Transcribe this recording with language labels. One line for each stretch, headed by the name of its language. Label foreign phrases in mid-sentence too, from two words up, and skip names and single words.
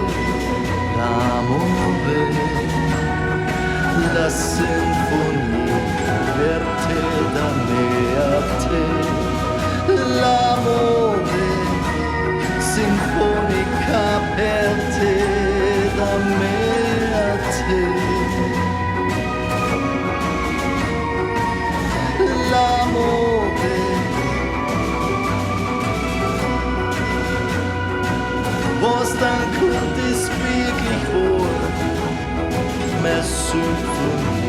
Italian: l'amore, la sinfonia per te da me a te, l'amore, sinfonica per te da me a te, l'amore,
German: was dann kommt, ist wirklich wohl, meine Symphonie.